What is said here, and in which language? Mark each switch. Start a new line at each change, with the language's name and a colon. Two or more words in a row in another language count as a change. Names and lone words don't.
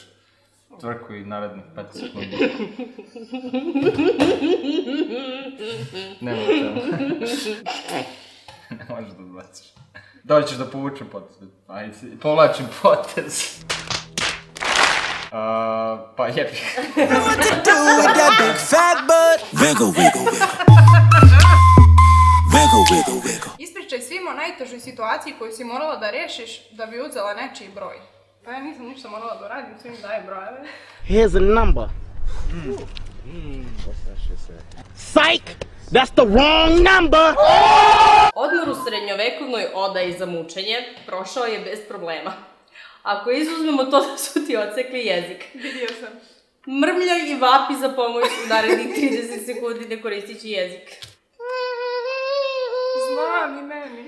Serbian: Tvrku i narednih 5 sekundi. Nema temo. Ne možeš da odbaciš. Da li ćeš da povučem potez? Ajde, povlačim potez. Pa jebi.
English: What to do with that big fat butt? Wiggle, wiggle, wiggle. Wiggle, wiggle, wiggle.
Serbian: Ispričaj svima o najtežoj situaciji koju si morala da rešiš da bi uzela nečiji broj. Pa ja nisam ništa morala da uradim, svim daje brojeve.
English: Here's a number. What's that shit say? Psych! That's the wrong number!
Serbian: Odmor u srednjovekovnoj odaji za mučenje prošao je bez problema. Ako izuzmemo to da su ti odsekli jezik. Vidio sam. Mrmljaj i vapi za pomoć u narednih 30 sekundi ne koristići jezik. Znam i meni.